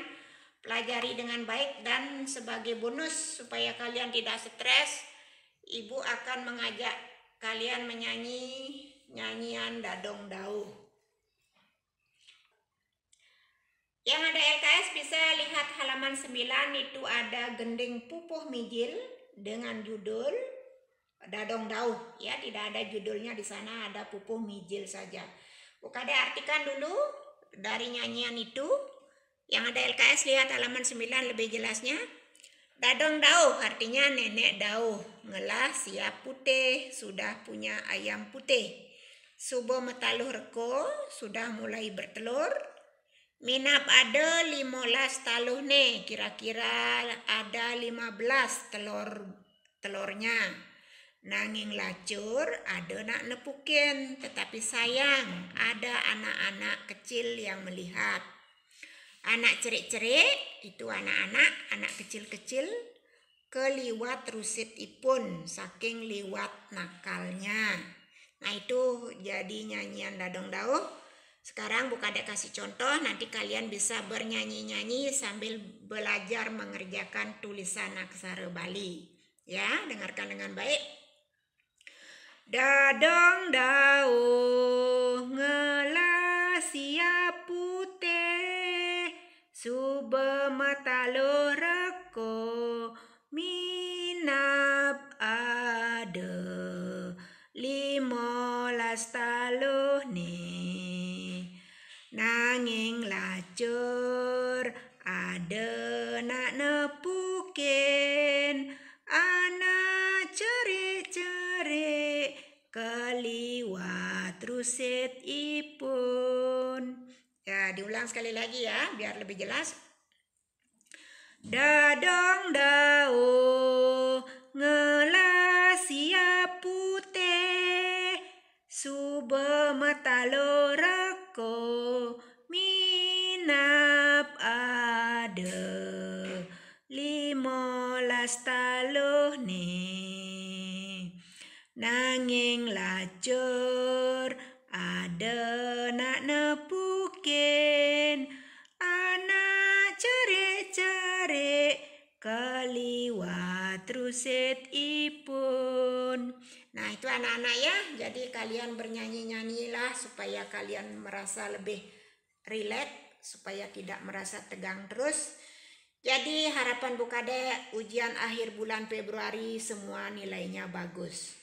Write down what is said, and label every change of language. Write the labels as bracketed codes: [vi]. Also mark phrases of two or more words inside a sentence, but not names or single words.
[id] Pelajari dengan baik, dan sebagai bonus supaya kalian tidak stres, Ibu akan mengajak kalian menyanyi nyanyian Dadong Dauh. Yang ada LKS bisa lihat halaman 9, itu ada gending pupuh mijil dengan judul Dadong Dauh. Ya, tidak ada judulnya di sana, ada pupuh mijil saja. Buka deh, artikan dulu dari nyanyian itu. Yang ada LKS lihat halaman 9 lebih jelasnya. [ban] Dadong Dauh [id] artinya nenek dauh, [ban] ngelah siap putih, [id] sudah punya ayam putih. [ban] Subuh metaluh reko, [id] sudah mulai bertelur. [ban] Minap ada 15 taluh nih, [id] kira-kira ada 15 telurnya. [ban] Nanging lacur ada nak nepukin, [id] tetapi sayang ada anak-anak kecil yang melihat. [ban] Anak cerik-cerik [id] itu anak kecil-kecil [ban] keliwat rusit ipun saking liwat [id] nakalnya. Nah, itu jadi nyanyian Dadong Dauh. Sekarang buka dek kasih contoh, nanti kalian bisa bernyanyi-nyanyi sambil belajar mengerjakan tulisan aksara Bali. Ya, dengarkan dengan baik. [ban] Dadong Dauh ngelah siap putih, subuh mataluh reko, minap ada 15 taluh nih. Nanging lacur ada nak nepukin, anak cerik-cerik keliwat rusit ipun. [id] Ya, diulang sekali lagi ya, biar lebih jelas. [ban] Dadong Dauh ngelah siap putih, subuh mataluh reko, minap ada 15 taluh nih. Nanging lacur ada nak nepukin, anak cerik-cerik keliwat rusit ipun. [id] Nah, itu anak-anak ya. Jadi kalian bernyanyi-nyanyilah supaya kalian merasa lebih rileks, supaya tidak merasa tegang terus. Jadi harapan Bukadek ujian akhir bulan Februari semua nilainya bagus.